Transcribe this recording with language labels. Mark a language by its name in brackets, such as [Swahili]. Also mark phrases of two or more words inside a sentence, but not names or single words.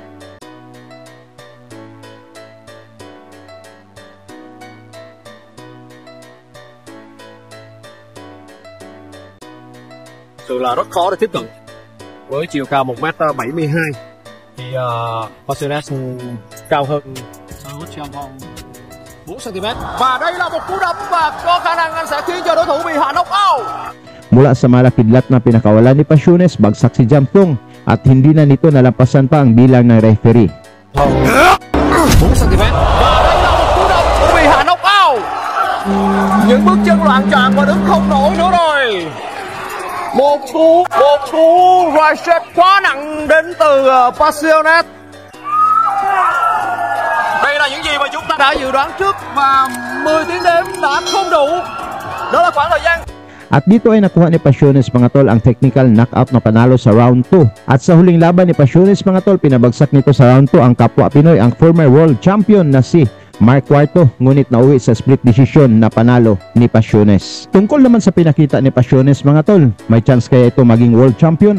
[Vietnamese] Sự là rất khó để tiếp cận. Với chiều cao 1m72 thì Pasiones cao hơn Sarawut Jamthong 4cm. Và đây là một cú đấm và có khả năng anh sẽ khiến cho đối thủ bị hạ [English] knock out. [Filipino] Mula sa malakidlat na pinakawalan ni Pasiones, bagsak si Jamtong at hindi na nito nalampasan pa ang bilang ng referee. [Vietnamese] 4cm. Và đây là một cú đấm cũng bị hạ [English] knock out. [Vietnamese] Những bước chân loạn choạng và đứng không nổi nữa rồi. Một cú [English] right shot [Vietnamese] quá nặng đến từ Pasiones. Đây là những gì mà chúng ta đã dự đoán trước và 10 tiếng đếm đã không đủ. Đó là khoảng thời gian. [Filipino] At dito ay nakuha ni Pasiones mga tol ang [English] technical knockout [Filipino] na panalo sa round 2. At sa huling laban ni Pasiones mga tol, pinabagsak nito sa round 2 ang kapwa Pinoy, ang [English] former world champion [Filipino] na si Mark Cuarto, ngunit nauwi sa [English] split decision [Filipino] na panalo ni Pasiones. Tungkol naman sa pinakita ni Pasiones mga tol, may chance kaya ito maging [English] world champion?